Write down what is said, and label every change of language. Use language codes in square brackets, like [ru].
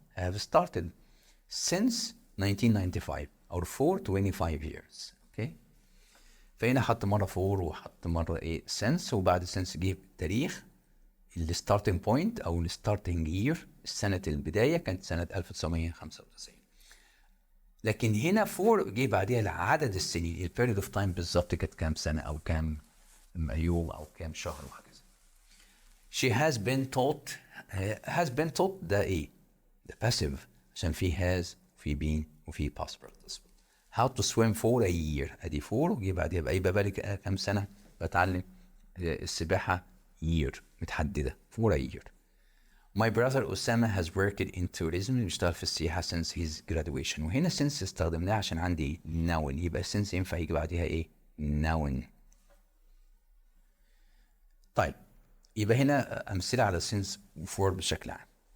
[en] I have started since 1995 or for 25 years. [ar] اوكي، فهنا حط مره for وحط مره ايه since، وبعد since جه التاريخ الستارتنج بوينت او الستارتنج يير، سنه البدايه كانت سنه 1995. لكن هنا فور جه بعديها عدد السنين، البيريود اوف تايم بالظبط كانت كام سنه او كام يوم او كام شهر وهكذا. [en] She has been taught [ar] ده ايه؟ ده passive عشان في has وفي been وفي past participle. [en] How to swim for a year [ar] ادي فور وجه بعديها بقى يبقى بالك كام سنه بتعلم السباحه year متحدده for a year. [en] My brother Osama has worked in tourism [ar] بيشتغل في السياحة [en] since his graduation. [ar] وهنا since استخدمناه عشان عندي noun، يبقى since ينفع يجي بعدها ايه؟ noun. طيب يبقى هنا أمثلة على since و for بشكل عام.